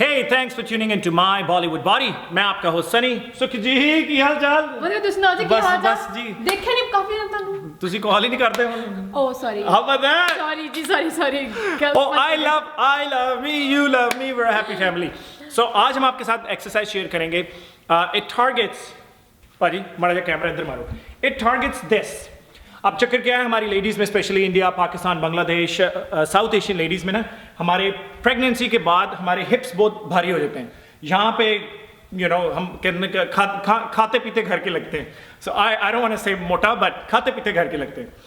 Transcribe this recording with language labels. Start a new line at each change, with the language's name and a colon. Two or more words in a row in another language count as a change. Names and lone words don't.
English: thanks for tuning into my Bollywood body.
Hindi: मैं आपका होस्ट सनी।
Punjabi: ਸੁਖ ਜੀ ਕੀ ਹਾਲ ਚਾਲ? ਵਧੀਆ ਤੁਸੀਂ ਸੁਣਾਓ ਜੀ ਕੀ ਹਾਲ ਬਸ ਚਾਲ? ਜੀ। ਦੇਖਿਆ ਨਹੀਂ ਕਾਫੀ ਦਿਨ ਤੁਹਾਨੂੰ। ਤੁਸੀਂ ਕਾਲ ਹੀ ਨਹੀਂ ਕਰਦੇ
English: oh sorry How about that?
Punjabi: ਸੌਰੀ ਜੀ ਸੌਰੀ
English: Oh, I love me, you love me, we're a happy family.
Hindi: So आज हम आपके साथ एक्सरसाइज शेयर करेंगे।
English: It targets,
Hindi: पाजी माड़ा जा कैमरा इधर मारो।
English: It targets this.
Hindi: अब चक्कर क्या है हमारी लेडीज़ में, स्पेशली इंडिया, पाकिस्तान, बांग्लादेश,
English: South Asian ladies
Hindi: में ना, हमारे प्रेगनेंसी के बाद हमारे हिप्स बहुत भारी हो जाते हैं। यहाँ पे हम कहते खाते पीते घर के लगते हैं।
English: so I don't want to say मोटा, बट
Hindi: खाते पीते घर के लगते हैं।